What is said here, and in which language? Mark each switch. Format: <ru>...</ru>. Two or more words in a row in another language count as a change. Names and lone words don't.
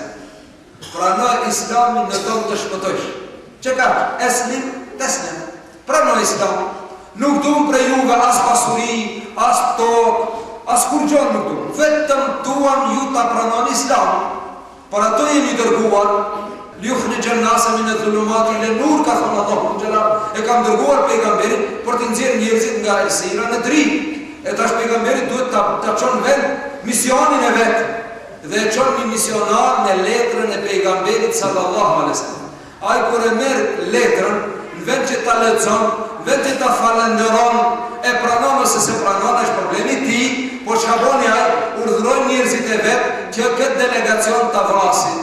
<sq>Pranoj Islamin në do të shpëtojsh. Që ka?</sq> <ar>أسلم تسلم.</ar> <sq>Pranoj Islamin. Nuk duam për juve as pasuri, as tokë, as kur gjonë nuk duam. Vetëm duam ju ta pranoni Islamin. Por ato jemi dërguar</sq> <ar>لتخرج الناس من الظلمات إلى النور,</ar> <sq>ka thënë Allahu xhalal, e kam dërguar pejgamberin për të nxjerrë njerëzit nga errësira në dritë. E tash pejgamberi duhet ta çon vend misionin e vet dhe e çon një misionar në letrën e pejgamberit</sq> <ar>صلى الله عليه وسلم.</ar> <sq>Ai kur e merr letrën, në vend që ta lexon, në vend që ta falënderon, e pranon ose se pranon është problemi i tij, por çka bën ai, urdhëroi njerëzit e vet që këtë delegacion ta vrasin.</sq>